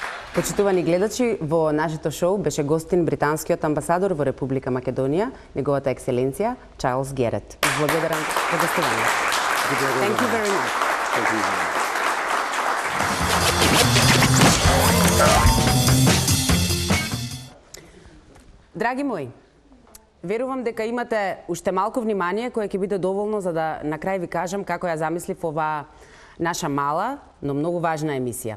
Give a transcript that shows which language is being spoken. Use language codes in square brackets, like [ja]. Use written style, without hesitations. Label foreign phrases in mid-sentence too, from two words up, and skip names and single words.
[mk] Почитувани гледачи, во нашето шоу беше гостин британскиот амбасадор во Република Македонија, неговата екселенција Чарлс Герет. Благодарам за гостување. [en] Thank you very much. [mk] Драги мои, верувам дека имате уште малку внимание кое ќе биде доволно за да на крај ви кажам како ја замислив оваа наша мала, но многу важна емисија.